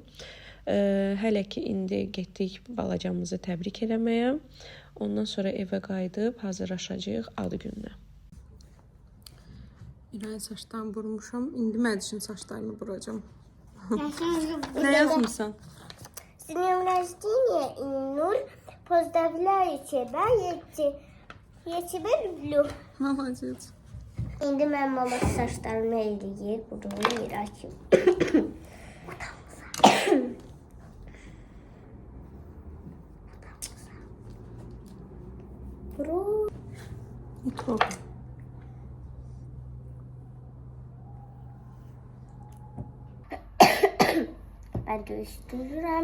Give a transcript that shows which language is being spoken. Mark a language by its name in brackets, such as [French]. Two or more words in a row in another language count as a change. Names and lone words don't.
[Azerbaijani] Hələ ki indi getdik balacamızı təbrik eləməyə. Ondan sonra evə qayıdıb hazırlaşacağıq ad gününə. İrayın saçlarını vurmuşam. İndi Mədişin saçlarını vuracam. Nə yazmışsan? [Russian] С днем рождения, Иннуль. Поздравляю тебя, я тебя люблю. Молодец. [Azerbaijani] İndi mənim mama saçlarımı eləyir, bunu yıraqım. Mikrob. [Turkish] Ben de üstürürüm.